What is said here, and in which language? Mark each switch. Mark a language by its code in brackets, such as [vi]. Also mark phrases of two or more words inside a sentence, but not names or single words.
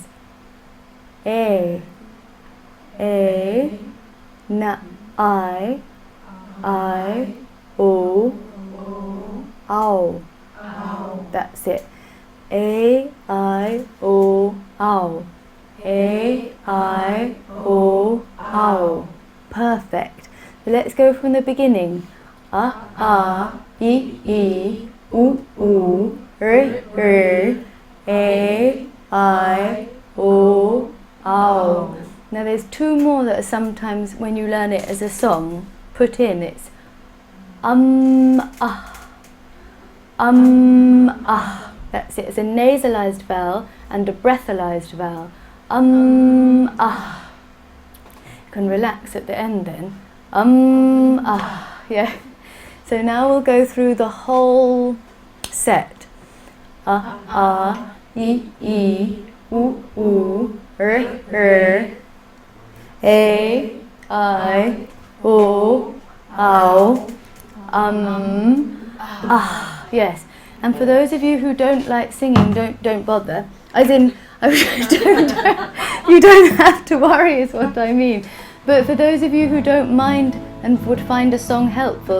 [en] A, na, I, O, ow. That's it. A, I, O, ow. A, I, O, ow. Perfect. So let's go from the beginning. E, E, oo, oo, r. A, I, O, ow. Now there's two more that are sometimes, when you learn it as a song, put in. It's That's it. It's a nasalized vowel and a breathalized vowel. You can relax at the end then. Yeah. So now we'll go through the whole set. E, E, oo, oo, r. A, I, O, ow. Yes. And for those of you who don't like singing, don't bother. As in, you don't have to worry is what I mean. But for those of you who don't mind and would find a song helpful.